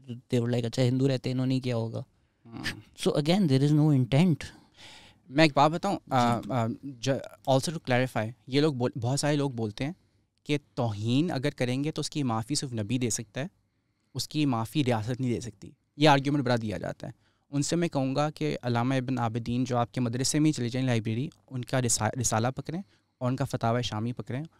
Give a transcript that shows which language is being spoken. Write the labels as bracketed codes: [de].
[en] They were like [ur] اچھا ہندو رہتے انہوں نے کیا ہوگا. [en] So again there is no intent. [ur] میں ایک بات بتاؤں, [en] also to clarify, [ur] یہ لوگ بہت سارے لوگ بولتے ہیں کہ توہین اگر کریں گے تو اس کی معافی صرف نبی دے سکتا ہے, اس کی معافی ریاست نہیں دے سکتی. یہ آرگیومنٹ بڑا دیا جاتا ہے. ان سے میں کہوں گا کہ علامہ ابن عابدین جو آپ کے مدرسے میں ہی چلے جائیں لائبریری, ان کا رسالہ پکڑیں اور ان کا فتاوی شامی پکڑیں.